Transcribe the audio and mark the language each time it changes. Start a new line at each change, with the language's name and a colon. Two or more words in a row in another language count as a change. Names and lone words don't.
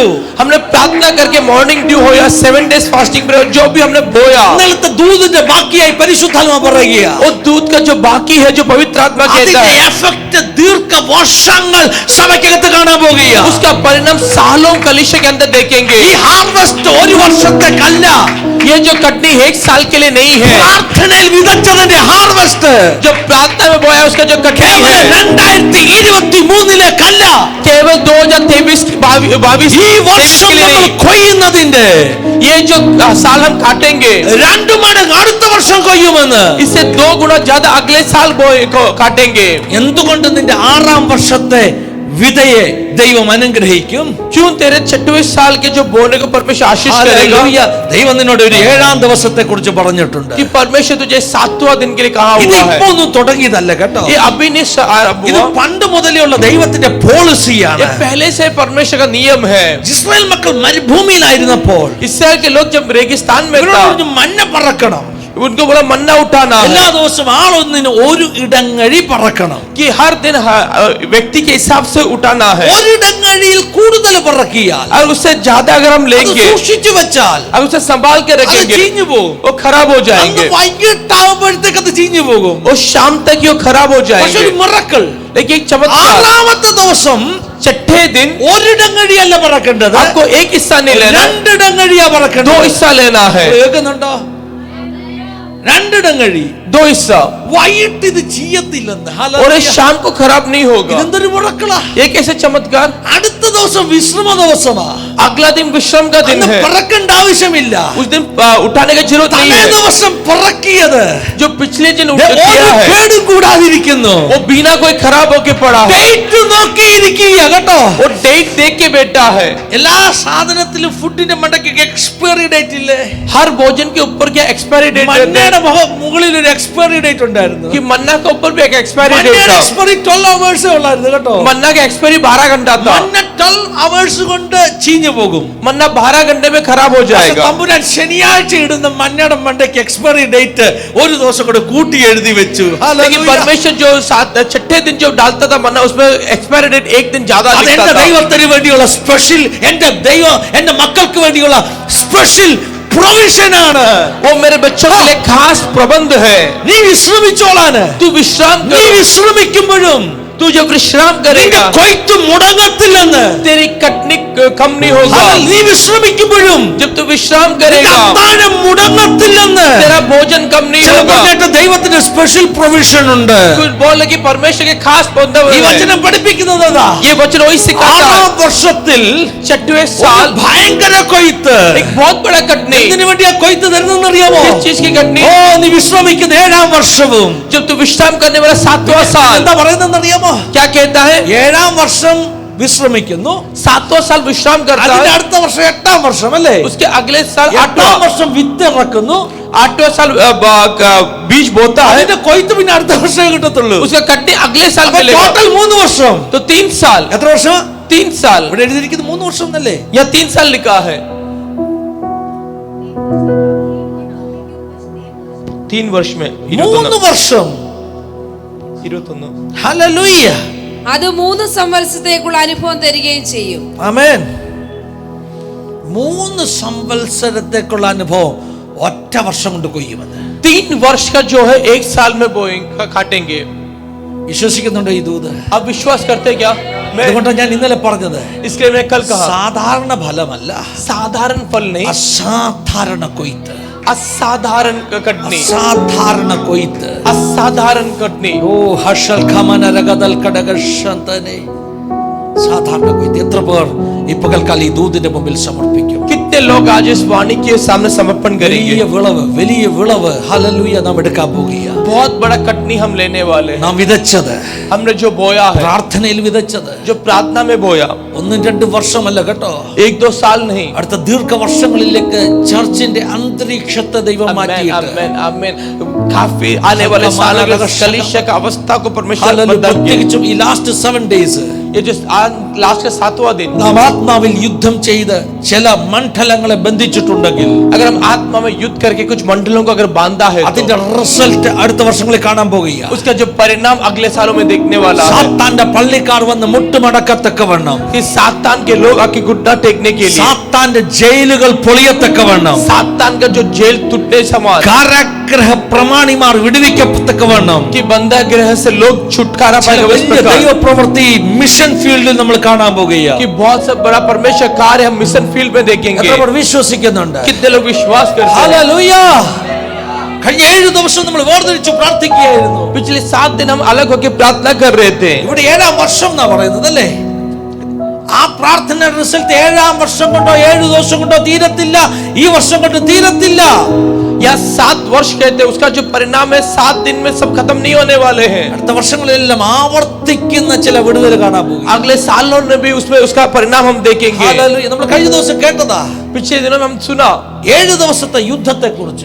Hindi: हमने प्रार्थना करके
English: morning dew
Hindi: हो या
English: 7 days fasting prayer
Hindi: जो भी हमने बोया,
Malayalam: ഇന്നലത്തെ ദൂതിന്റെ ബാക്കിയായി പരിശുദ്ധാത്മാവ് പറയുക.
Hindi: वो दूध का जो बाकी है जो पवित्र आत्मा कहता
Malayalam: അതിന്റെ
Hindi: है
Malayalam: എഫക്ട് ദീർഘവർഷങ്ങൾ സഭയ്ക്കകത്ത് കാണാൻ പോകുക.
Hindi: उसका परिणाम सालों कलीसिया के अंदर देखेंगे.
Malayalam: ഈ ഹാർവസ്റ്റ് ഒരു വർഷത്തേക്കല്ല,
Hindi: ये जो कटनी 1 साल के लिए नहीं है.
Malayalam: പ്രാർത്ഥനയിൽ വിതച്ചതിന്റെ ഹാർവസ്റ്റ്
Hindi: जो प्रार्थना में बोया उसका जो कटनी है 2023 केवल 2023-22
Malayalam: ഈ വർഷം നമ്മൾ കൊയ്യുന്നതിന്റെ
Hindi: ये जो साल हम काटेंगे
Malayalam: 2 മടങ്ങ് അടുത്ത വർഷം കൊയ്യുമെന്ന്.
Hindi: इससे 2 गुना ज्यादा अगले साल काटेंगे.
Malayalam: എന്തുകൊണ്ട് നിന്റെ 6-ാം വർഷത്തെ വിതയെ ദൈവം അനുഗ്രഹിക്കും?
Hindi: क्यों तेरे 6वें साल के जो बोने को परमेश्वर आशीष करेगा?
Malayalam: ദൈവം നിന്നോട് ഒരു 7-ാം ദിവസത്തെ കുറിച്ച് പറഞ്ഞിട്ടുണ്ട്.
Hindi: कि परमेश्वर तुझे 7वां दिन के लिए कहा
Malayalam: ഇത്
Hindi: हुआ है.
Malayalam: ഇപ്പോ ഒന്നും തുടങ്ങിയതല്ല കേട്ടോ.
Hindi: ये अभी नहीं
Malayalam: ഇത് പണ്ട് മുതലേ ഉള്ള ദൈവത്തിന്റെ പോളിസിയാണ്.
Hindi: ये पहले से परमेश्वर का नियम है.
Malayalam: ഇസ്രായേൽ മക്കൾ മരുഭൂമിയിലായിരുന്നപ്പോൾ
Hindi: इस्राएल के लोग जब रेगिस्तान में था
Malayalam: മന്ന പറക്കണം.
Hindi: उनको बोला मन्ना उठाना
Malayalam: എല്ലാ
Hindi: है
Malayalam: ദിവസവും ആളൊന്നിന് ഒരു ഇടങ്ങഴി പറക്കണം.
Hindi: कि हर दिन व्यक्ति के हिसाब से उठाना है.
Malayalam: ഒരിടങ്ങഴിയിൽ കൂടുതൽ പറക്കിയാൽ,
Hindi: और उससे ज्यादा अगर हम
Malayalam: അത്
Hindi: लेंगे
Malayalam: സൂക്ഷിച്ചു വെച്ചാൽ
Hindi: और उसे संभाल के
Malayalam: അത്
Hindi: रखेंगे
Malayalam: ചീഞ്ഞു പോകും.
Hindi: वो खराब हो
Malayalam: അന്ന്
Hindi: जाएंगे.
Malayalam: വൈകിട്ടാവുമ്പോഴത്തേക്ക് അത് ചീഞ്ഞു പോകും.
Hindi: वो शाम तक ये खराब हो
Malayalam: പക്ഷെ
Hindi: जाएंगे.
Malayalam: ഒരു മിറക്കിൾ,
Hindi: लेकिन एक चमत्कार
Malayalam: 6-ാമത്തെ ദിവസം
Hindi: 6ठे दिन
Malayalam: ഒരിടങ്ങഴിയല്ല പറക്കേണ്ടത്,
Hindi: आपको एक हिस्सा नहीं लेना,
Malayalam: 2 ഇടങ്ങഴിയാ
Hindi: 2
Malayalam: പറക്കേണ്ടത്.
Hindi: हिस्सा लेना है.
Malayalam: കേൾക്കുന്നുണ്ടോ? 2 ഇടങ്ങഴി.
Hindi: 2 हिस्सा.
Malayalam: വൈകിട്ട് ഇത് ചെയ്യത്തില്ലെന്ന്.
Hindi: और ये शाम को खराब नहीं होगा.
Malayalam: ഇതെന്തൊരു മിറക്കിളാ.
Hindi: ये कैसे चमत्कार?
Malayalam: അടുത്ത ദിവസം വിശ്രമ ദിവസമാ.
Hindi: अगला दिन विश्राम का दिन
Malayalam: അന്ന്
Hindi: है.
Malayalam: പറക്കേണ്ട ആവശ്യമില്ല.
Hindi: उस दिन उठाने की जरूरत नहीं
Malayalam: തലേ
Hindi: है.
Malayalam: ദിവസം പറക്കിയത്
Hindi: जो पिछले दिन
Malayalam: ഒരു
Hindi: किया है
Malayalam: കേടും കൂടാതിരിക്കുന്നു.
Hindi: वो बिना कोई खराब होके पड़ा है.
Malayalam: ഡേറ്റ് നോക്കിയിരിക്കുക കേട്ടോ.
Hindi: वो डेट देख के बैठा है.
Malayalam: എല്ലാ സാധനത്തിലും ഫുഡിന്റെ മണ്ടയ്ക്ക്
English: expiry date
Malayalam: ഇല്ലേ?
Hindi: हर भोजन के ऊपर क्या
English: expiry date
Hindi: रहती है?
Malayalam: മന്നയുടെ മുകളിൽ ഒരു
English: expiry date
Malayalam: ഉണ്ടായിരുന്നു.
Hindi: कि मन्ना के ऊपर भी एक
English: expiry date
Malayalam: മന്നയുടെ
Hindi: था.
Malayalam: എക്സ്പയറി 12 hours ഉള്ളായിരുന്നു കേട്ടോ.
Hindi: मन्ना का एक्सपायरी 12 घंटा था.
Malayalam: മന്ന 12 hours കൊണ്ട് ചീഞ്ഞു ചീഞ്ഞു പോകും.
Hindi: मन्ना 12 घंटे में खराब हो
Malayalam: പക്ഷേ
Hindi: जाएगा.
Malayalam: തമ്പുരാൻ ശനിയാഴ്ച ഇടുന്ന മഞ്ഞയുടെ മണ്ടയ്ക്ക്
English: expiry date
Malayalam: ഒരു ദിവസം കൂടെ കൂട്ടി എഴുതി വെച്ചു.
Hindi: लेकिन परमेश्वर जो छठे दिन जो डालता था मन्ना उसमें
English: expiry date
Hindi: एक दिन ज्यादा
Malayalam: അത്
Hindi: लिखता
Malayalam: എന്റെ
Hindi: था.
Malayalam: ദൈവത്തിന് വേണ്ടിയുള്ള സ്പെഷ്യൽ, എന്റെ ദൈവം എന്റെ മക്കൾക്ക് വേണ്ടിയുള്ള
English: special provision
Malayalam: ആണ്.
Hindi: वो मेरे बच्चों के लिए खास प्रबंध है.
Malayalam: നീ വിശ്രമിച്ചോളാന്.
Hindi: तू विश्राम
Malayalam: നീ
Hindi: कर.
Malayalam: വിശ്രമിക്കുമ്പോഴും
Hindi: तू जब विश्राम
Malayalam: നിന്റെ
Hindi: करेगा
Malayalam: കൊയ്ത്ത് മുടങ്ങത്തില്ലെന്ന്.
Hindi: तेरी कटनी कम नहीं होगा.
Malayalam: നീ വിശ്രമിക്കുമ്പോഴും
Hindi: जब तू विश्राम
Malayalam: നിന്റെ
Hindi: करेगा
Malayalam: അത്താഴം മുടങ്ങത്തില്ലെന്ന്.
Hindi: तेरा भोजन कम नहीं होगा.
Malayalam: ചിലപ്പോൾ ദൈവത്തിന്റെ
English: special provision
Malayalam: ഉണ്ട്.
Hindi: कुछ बोल कि परमेश्वर के खास प्रबंध
Malayalam: ഈ
Hindi: है.
Malayalam: വചനം പഠിപ്പിക്കുന്നത് അതാ.
Hindi: ये वचन वही सिखाता है.
Malayalam: 6 വർഷത്തിൽ
Hindi: छठवें
Malayalam: ഒരു
Hindi: साल
Malayalam: ഭയങ്കര കൊയ്ത്ത്.
Hindi: एक बहुत बड़ा कटनी.
Malayalam: എന്തിനു വേണ്ടിയാ കൊയ്ത്ത് തരുന്നെന്ന് അറിയാമോ?
Hindi: किस चीज की कटनी?
Malayalam: ഓ, നീ വിശ്രമിക്കുന്ന 7ാം വർഷവും.
Hindi: जब तू विश्राम करने वाला 7वां साल.
Malayalam: എന്താ പറയുന്നതെന്ന് അറിയാമോ?
Hindi: क्या कहता है?
Malayalam: 7ാം വർഷം വിശ്രമിക്കുന്നു,
Hindi: 7वां साल विश्राम करता
Malayalam: അതിന്റെ
Hindi: है.
Malayalam: അടുത്ത വർഷം 8ാം വർഷം അല്ലേ?
Hindi: उसके अगले साल
Malayalam: 8ാം
Hindi: 8वां
Malayalam: വർഷം വിത്ത് ഇറക്കുന്നു,
Hindi: 8वां साल बीज बोता है.
Malayalam: അതിന്റെ കൊയ്ത്ത് പിന്നെ അടുത്ത വർഷമേ കിട്ടത്തുള്ളൂ.
Hindi: उसका कटनी अगले साल
Malayalam: അപ്പൊ
Hindi: मिलेगा.
Malayalam: ടോട്ടൽ 3 വർഷം.
Hindi: तो 3 साल.
Malayalam: എത്ര വർഷം?
Hindi: 3 साल.
Malayalam: ഇവിടെ എഴുതിയിരിക്കുന്നത് 3 വർഷം എന്നല്ലേ?
Hindi: या 3 साल लिखा है. 3 वर्ष में
Malayalam: 3 വർഷം. 21. ഹല്ലേലൂയ. അത് 3 സംവത്സരത്തേക്കുള്ള അനുഭവം തരികയും ചെയ്യും. ആമേൻ. 3 സംവത്സരത്തേക്കുള്ള അനുഭവം ഒറ്റ വർഷം കൊണ്ട് കൊയ്യുമെന്ന്
Hindi: 3 वर्ष का जो है 1 साल में बोएंगे काटेंगे.
Malayalam: വിശ്വസിക്കുന്നുണ്ടോ ഈ ദൂത്?
Hindi: आप विश्वास करते क्या? मैं
Malayalam: അതുകൊണ്ടാണ് ഞാൻ ഇന്നലെ പറഞ്ഞത്,
Hindi: इसलिए मैं कल कहा
Malayalam: സാധാരണ ഫലമല്ല,
Hindi: साधारण फल नहीं,
Malayalam: അസാധാരണ കൊയ്ത്ത്.
Hindi: असाधारण कटनी.
Malayalam: അസാധാരണ കൊയ്ത്ത്.
Hindi: असाधारण कटनी. ഓ ഹർഷൽ ഖമന രഗദൽ കടകശന്തനെ.
Malayalam: സാധാരണ കൊയ്ത്ത്. എത്ര പേർ ഈ പകൽക്കാലം ഈ ദൂതിന്റെ മുമ്പിൽ സമർപ്പിക്കും?
Hindi: कितने लोग आज इस वाणी के सामने समर्पण करेंगे?
Malayalam: വലിയ വിളവ് ഹല്ലേലൂയ നാം എടുക്കാൻ പോകുകയാ.
Hindi: बहुत बड़ा कटनी हम लेने वाले हैं.
Malayalam: നാം വിതച്ചത്,
Hindi: हमने जो बोया है,
Malayalam: പ്രാർത്ഥനയിൽ വിതച്ചത്,
Hindi: जो प्रार्थना में बोया,
Malayalam: 1-2 വർഷമല്ല കേട്ടോ,
Hindi: 1-2 साल नहीं.
Malayalam: അടുത്ത ദീർഘവർഷങ്ങളിലേക്ക് ചർച്ചിന്റെ അന്തരീക്ഷത്തെ ദൈവം
Hindi: आमेन,
Malayalam: മാറ്റിയിട്ട്
Hindi: आमेन, आमेन. काफी आने वाले सालों में कलीसिया का अवस्था को परमेश्वर
Malayalam: ഹല്ലേലൂയ.
Hindi: बदल के
Malayalam: പ്രത്യേകിച്ചും ഈ
English: last 7 days
Hindi: ये जो लास्ट का 7वां दिन,
Malayalam: നാം ആത്മാവിൽ യുദ്ധം ചെയ്ത് ചില മണ്ഡലങ്ങളെ ബന്ധിച്ചിട്ടുണ്ടെങ്കിൽ
Hindi: अगर हम आत्मा में युद्ध करके कुछ मंडलों को अगर बांधा है,
Malayalam: അതിന്റെ റിസൾട്ട് അടുത്ത വർഷങ്ങളിൽ കാണാൻ പോകുക.
Hindi: तो उसका जो परिणाम अगले सालों में देखने वाला है.
Malayalam: സാത്താന്റെ പള്ളിക്കാർ വന്ന് മുട്ടുമടക്കത്തക്കവണ്ണം,
Hindi: कि सातान के लोग आके घुटना टेकने के लिए,
Malayalam: സാത്താന്റെ ജയിലുകൾ പൊളിയത്തക്കവണ്ണം,
Hindi: सातान का जो जेल टूटने समान,
Malayalam: കാരാഗ്രഹ പ്രമാണിമാർ വിടുവിക്കത്തക്കവണ്ണം
Hindi: कि बंदा गृह से लोग छुटकारा
Malayalam: ചില
Hindi: पाएगा. इस
Malayalam: വലിയ
Hindi: प्रकार
Malayalam: ദൈവപ്രവൃത്തി
English: mission field
Malayalam: നമ്മൾ കാണാൻ പോകുക.
Hindi: कि बहुत सा बड़ा परमेश्वर कार्य हम
English: mission field
Hindi: में देखेंगे.
Malayalam: എത്ര പേർ വിശ്വസിക്കുന്നുണ്ട്?
Hindi: कितने लोग विश्वास करते हैं?
Malayalam: ഹല്ലേലൂയ. കഴിഞ്ഞ 7 ദിവസം നമ്മൾ വേർതിരിച്ചു പ്രാർത്ഥിക്കുകയായിരുന്നു.
Hindi: पिछले 7 दिन हम अलग होकर प्रार्थना कर रहे थे.
Malayalam: ഇവിടെ 7ാം വർഷം എന്നാ പറയുന്നത് അല്ലേ? ആ പ്രാർത്ഥന റിസൾട്ട് 7ാം വർഷം കൊണ്ടോ 7 ദിവസം കൊണ്ടോ തീരത്തില്ല, ഈ വർഷം കൊണ്ട് തീരത്തില്ല.
Hindi: या 7 वर्ष कहते हैं, उसका जो परिणाम है 7 दिन में सब खत्म नहीं होने वाले हैं.
Malayalam: അടുത്ത വർഷങ്ങളിലെല്ലാം ആവർത്തിക്കുന്ന ചില വിടുതൽ കാണാൻ പോകും.
Hindi: अगले सालों में भी उसमें उसका परिणाम हम देखेंगे.
Malayalam: ഹല്ലേലൂയ. നമ്മൾ കഴിഞ്ഞ ദിവസം കേട്ടതാ
Hindi: पिछले दिनों में हम सुना
Malayalam: 7 ദിവസത്തെ യുദ്ധത്തെ കുറിച്ച്.